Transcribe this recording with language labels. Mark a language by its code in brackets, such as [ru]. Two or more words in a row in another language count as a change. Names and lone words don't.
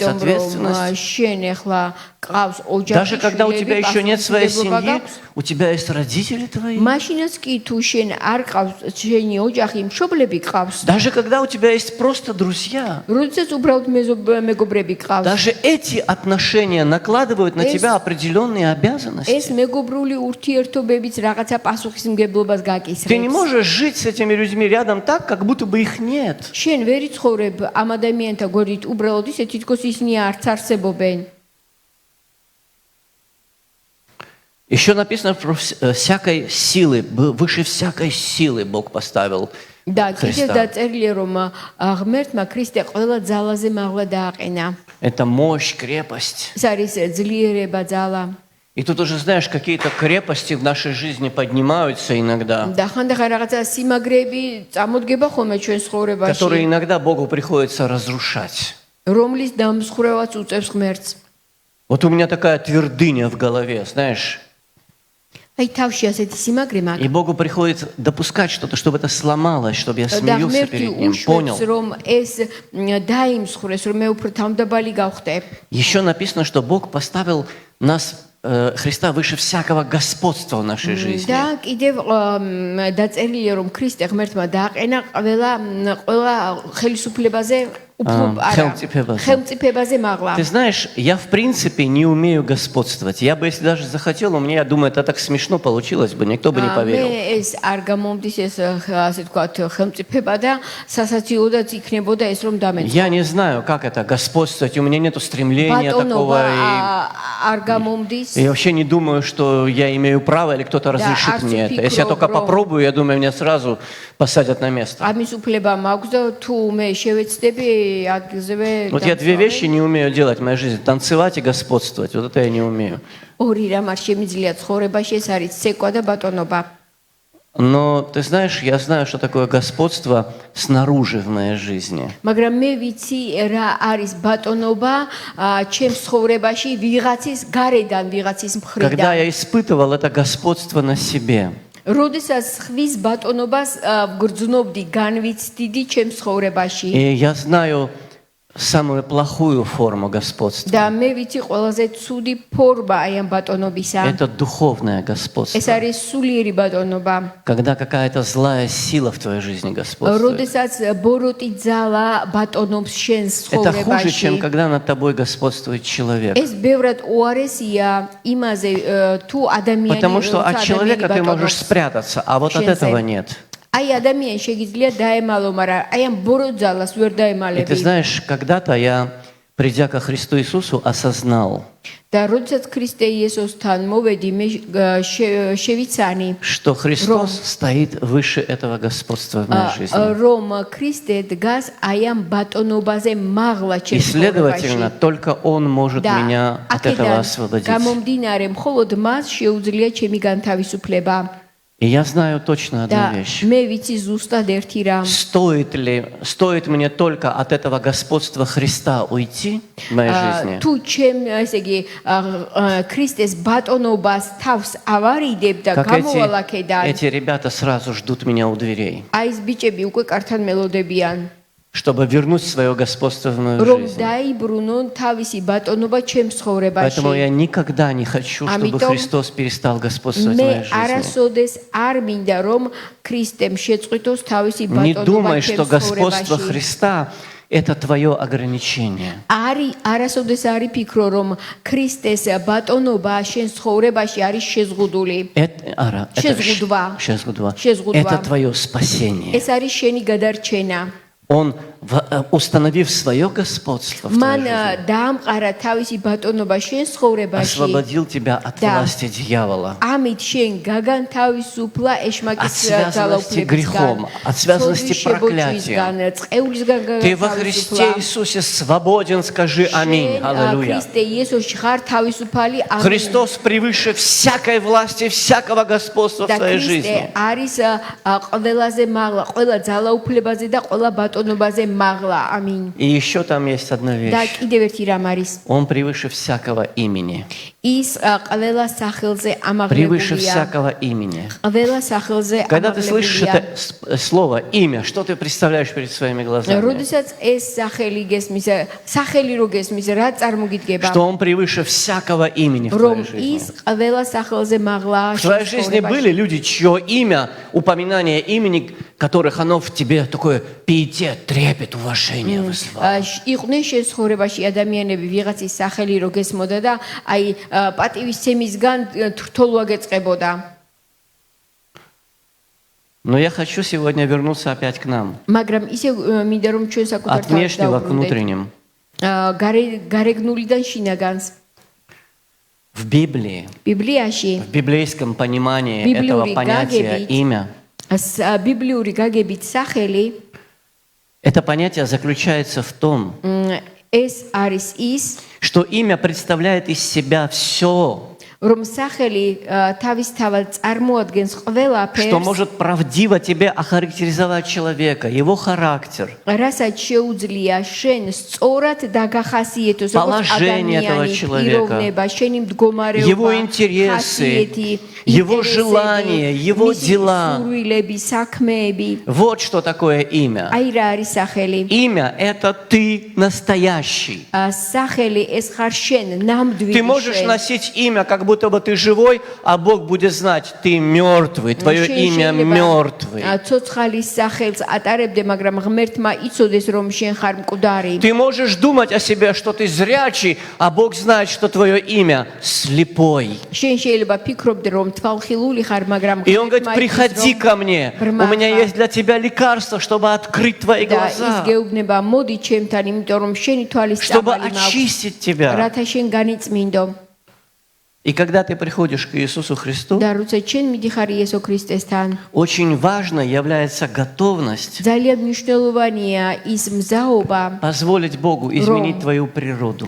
[ka] იმიტომ რომ [ru] ответственность. [ka] შენ ახლა ყავს ოჯახი, [ru] Даже когда у тебя еще нет своей [ka] პასუხისმგებლობა [ru] семьи, [ka] გაქვს. [ru] у тебя есть родители твои. [ka] მაშინაც კი თუ შენ არ ყავს შენი ოჯახი, მშობლები ყავს. [ru] Даже когда у тебя есть просто друзья. [ka] როდესაც უბრალოდ მეგობრები ყავს. [ru] Даже эти отношения накладывают на [ka] ეს- [ru] тебя определенные [ka] ეს [ru] обязанности. [ka] მეგობრული ურთიერთობებიც რაღაცა პასუხისმგებლობა მართლმადიდებლობას [ru] Ты не [ka] გაკისრებს. [ru] можешь жить с этими людьми рядом так, как будто бы их нет. [ka] შენ ვერ იცხოვრებ ამ ადამიანთა გვერდით, უბრალოდ ისე თითქოს ისინი არც არსებობენ. [ru] Еще написано про всякой силы, выше всякой силы Бог поставил [ka] და კიდევ [ru] Христа. [ka] დაწერილია რომ ღმერთმა ქრისტე ყველა ძალაზე მაღლა დააყენა. [ru] Это мощь, крепость. [ka] ეს არის ძლიერება, ძალა. [ru] И тут уже, знаешь, какие-то крепости в нашей жизни поднимаются иногда, [ka] და ხანდახან რაღაცა სიმაგრეები წამოდგება ხოლმე ჩვენ [ru] которые [ka] ცხოვრებაში, [ru] иногда Богу приходится разрушать. [ka] რომლის დამსხვრევაც უწევს ღმერთს. [ru] Вот у меня такая твердыня в голове, знаешь, [ka] აი თავში ასეთი სიმაგრე მაქვს. [ru] и Богу приходится допускать что-то, чтобы это сломалось, чтобы я [ka] და [ru] смирился [ka] ღმერთი [ru] перед Ним, понял? [ka] უშვებს რომ ეს დაიმსხვრეს, რომ მე უფრო თავმდაბალი გავხდე. [ru] Еще написано, что Бог поставил нас, Христа, выше всякого господства в нашей жизни. [ka] და კიდევ დაწერილია რომ ქრისტე ღმერთმა დააყენა ყველა ხელისუფლებაზე უფრო არა ხელმწიფებაზე მაღლა. [ru] Ты знаешь, я в принципе не умею господствовать. Я бы, если даже захотел, у меня, я думаю, это так смешно получилось бы, никто бы не поверил. [ka] მე ეს არ გამომდის ეს ასე ვთქვათ ხელმწიფება და სასაცილოდაც იქნებოდა ეს რომ დამეწყო. [ru] Я не знаю, как это господствовать. У меня нету стремления такого. [ka] არ გამომდის. [ru] И я вообще не думаю, что я имею право или кто-то разрешит мне это. Если я только попробую, я думаю, меня сразу посадят на место. [ka] ამის უფლება მაქვს და თუ მე შევეცდები ადგილზევე [ru] Вот я две вещи не умею делать в моей жизни. Танцевать и господствовать. Вот это я не умею. [ka] ორი რამ არ შემიძლია ცხოვრებაში, ეს არის ცეკვა და ბატონობა. [ru] Но ты знаешь, я знаю, что такое господство снаружи в моей жизни. [ka] მაგრამ მე ვიცი რა არის ბატონობა ჩემს ცხოვრებაში ვიღაცის გარედან, ვიღაცის [ru] Когда [ka] მხრიდან. [ru] я испытывал это господство на себе, [ka] როდესაც ხვის ბატონობას გრძნობდი, განვიცდიდი ჩემს ცხოვრებაში. [ru] и я знаю самую плохую форму господства. [ka] და მე ვიცი ყველაზე ცუდი ფორმა აი ამ ბატონობისა. [ru] Это духовное [ka] ეს [ru] господство. [ka] არის სულიერი ბატონობა. [ru] Когда какая-то злая сила в твоей жизни господствует. [ka] როდესაც ბოროტი ძალა ბატონობს შენს [ru] Это хуже, чем [ka] ცხოვრებაში. [ru] когда над тобой господствует человек. [ka] ეს ბევრად უარესია იმაზე თუ ადამიანი [ru] Потому что от человека ты можешь спрятаться, а вот от этого нет. [ka] აი ადამიანი შეგიძლია დაემალო, მაგრამ აი ამ ბოროტ ძალას ვერ [ru] И ты [ka] დაემალები. [ru] знаешь, когда-то я, придя ко Христу Иисусу, осознал, [ka] და როდესაც ქრისტე იესოსთან მოვედი, მე შევიცანი, [ru] что Христос стоит выше этого господства в моей жизни. [ka] რომ ქრისტე დგას აი ამ батоნობაზე მაღლა [ru] И, [ka] ჩემს [ru] следовательно, [ka] ცხოვრებაში. [ru] только Он может [ka] და [ru] меня от этого освободить. [ka] გამომდინარე, მხოლოდ მას შეუძლია ჩემი განთავისუფლება. [ru] И я знаю точно одну [ka] და [ru] вещь. [ka] მე ვიცი ზუსტად ერთი რამ. [ru] Стоит мне только от этого господства Христа уйти в моей жизни, [ka] თუ ჩემ ესე იგი ქრისტეს ბატონობას თავს ავარიდებ და [ru] как [ka] გამოვალ აქედან, [ru] эти ребята сразу ждут меня у дверей, [ka] აი ეს ბიჭები უკვე კართან მელოდებიან, [ru] чтобы вернуть свое господство в мою [ka] რომ [ru] жизнь. [ka] დაიბრუნონ თავისი ბატონობა ჩემს [ru] Поэтому я [ka] ცხოვრებაში. [ru] никогда не хочу, чтобы [ka] Амитом [ru] Христос перестал господствовать в [ka] მე [ru] моей жизни. [ka] არასოდეს არ მინდა რომ ქრისტემ შეწყვიტოს თავისი [ru] Не [ka] ბატონობა [ru] думай, что [ka] ჩემს [ru] господство [ka] ცხოვრებაში. [ru] Христа – это твое ограничение. [ka] არასოდეს არ იფიქრო რომ ქრისტეს ბატონობა შენ ცხოვრებაში არის შეზღუდული. შეზღუდვა. [ru] Это твое спасение. [ka] ეს არის შენი გადარჩენა. [ru] Он, установив свое господство в твоей [ka] მან [ru] жизни, [ka] დაამყარა თავისი ბატონობა შენ ცხოვრებაში. [ru] освободил тебя от Да. власти дьявола, [ka] ამით შენ გაგანთავისუფლა [ru] от [ka] ეშმაკის [ru] связанности грехом, от связанности проклятием. [ka] წყევლისგან [ru] Ты во Христе Иисусе свободен, скажи аминь. Аллилуйя. [ka] ქრისტე იესოში ხარ თავისუფალი. ამინ. [ru] Христос превыше всякой власти, всякого господства в [ka] და [ru] твоей [ka] ქრისტე [ru] жизни. [ka] არის ყველაზე მაღლა, ყველა ძალაუფლებაზე და ყველა ბატონობაზე მაღლა. ამინ. [ru] И еще там есть одна [ka] და [ru] вещь. [ka] კიდევ ერთი რამ არის. [ru] Он превыше всякого имени. [ka] ის ყველა სახელზე [ru] Превыше [ka] ამაღლებულია. [ru] всякого имени. [ka] ყველა სახელზე [ru] Когда ты слышишь [ka] ამაღლებულია. [ru] это слово, имя, что ты представляешь перед своими глазами? [ka] როდესაც ეს სახელი გესმის, სახელი რო გესმის, რა წარმოგიდგება? [ru] Что он превыше всякого имени в [ka] რომ [ru] твоей [ka] ის [ru] жизни. [ka] ყველა სახელზე მაღლა. [ru] В твоей жизни были люди, чье имя, упоминание имени, которых оно в тебе такое пиетет, трепет, уважение вызывало. [ka] იყვნენ შენ ცხოვრებაში ადამიანები, ვიღაცის სახელი რო გესმოდა და აი პატივისცემისგან თრთოლვა გეწყებოდა. [ru] Но я хочу сегодня вернуться опять к нам. [ka] მაგრამ ისე მინდა რომ ჩვენ საკუთარ [ru] От внешнего к [ka] დავუბრუნდეთ. [ru] внутренним. [ka] გარეგნულიდან შინაგანს. [ru] В Библии, [ka] ბიბლიაში [ru] в библейском понимании [ka] Библиури [ru] этого понятия [ka] гагебит. [ru] имя, [ka] ბიბლიური გაგებით სახელი [ru] это понятие заключается в том, [ka] ეს არის ის, [ru] что имя представляет из себя все, [ka] რომ სახელი თავისთავად წარმოადგენს [ru] что [ka] ყველაფერს, [ru] может правдиво тебе охарактеризовать человека, его характер, [ka] რასაც შეუძლია შენ სწორად დაგახასიეთოს როგორც [ru] Положение этого [ka] ადამიანი, [ru] человека, [ka] პიროვნება, შენი მდგომარეობა, [ru] его интересы, его желания, его дела. [ka] სურვილები, საქმეები. [ru] Вот что такое имя. [ka] აი რა არის სახელი? [ru] Имя – это ты настоящий. [ka] სახელი ეს ხარ შენ, ნამდვილი [ru] Ты можешь [ka] შენ. [ru] носить имя, как будто бы ты живой, а Бог будет знать, ты мертвый, твое имя мертвый. [ka] ცოცხალის სახელს ატარებდე, მაგრამ ღმერთმა იცოდეს რომ შენ ხარ მკვდარი. [ru] Ты можешь думать о себе, что ты зрячий, а Бог знает, что твое имя слепой. [ka] შენ შეიძლება ფიქრობდე რომ თვალხილული ხარ, მაგრამ [ru] И Он говорит, [ka] ღმერთმა [ru] приходи [ka] იცის, [ru] ко мне, у меня есть для тебя лекарство, чтобы открыть твои [ka] და ის [ru] глаза, [ka] გეუბნება მოდი ჩემთან, იმიტომ რომ შენი თვალის [ru] чтобы [ka] წამალი მაქვს, [ru] очистить тебя. [ka] რათა შენ განიწმინდო. [ru] И когда ты приходишь к Иисусу Христу, [ka] და როცა შენ მიდიხარ იესო ქრისტესთან, [ru] очень важно является готовность [ka] ძალიან მნიშვნელოვანია ის მზაობა, [ru] позволить Богу изменить твою природу,